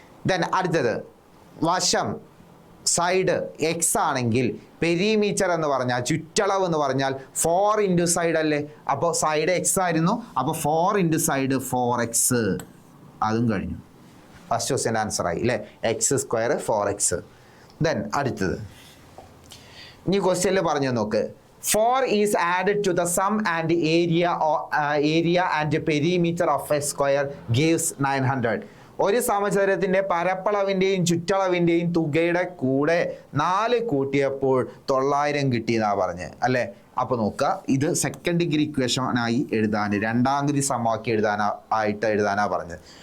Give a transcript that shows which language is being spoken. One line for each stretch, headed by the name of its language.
Malayalam: Then അടുത്തത് വശം, side X ആണെങ്കിൽ പെരിമീറ്റർ എന്ന് പറഞ്ഞാൽ, ചുറ്റളവ് എന്ന് പറഞ്ഞാൽ 4 ഇൻറ്റു സൈഡ് അല്ലേ. അപ്പോൾ സൈഡ് എക്സ് ആയിരുന്നു, അപ്പോൾ 4 ഇൻറ്റു സൈഡ് 4x. അതും കഴിഞ്ഞു. ഫസ്റ്റ് ക്വസ്റ്റ്യൻ്റെ ആൻസർ ആയി അല്ലേ, എക്സ് സ്ക്വയർ 4x. ദെൻ അടുത്തത്, ഇനി ക്വസ്റ്റ്യനിൽ പറഞ്ഞു നോക്ക്.
English: 4 is added to the sum and area and perimeter of a square gives 900.
Malayalam: ഒരു സമചതുരത്തിൻ്റെ പരപ്പളവിൻ്റെയും ചുറ്റളവിൻ്റെയും തുകയുടെ കൂടെ 4 കൂട്ടിയപ്പോൾ 900 കിട്ടിയെന്നാണ് പറഞ്ഞത് അല്ലേ. അപ്പോൾ നോക്കുക, ഇത് സെക്കൻഡ് ഡിഗ്രി ഇക്വേഷനായി എഴുതാൻ, രണ്ടാം ഗതി സമവാക്യം എഴുതാനാണ് പറഞ്ഞത്.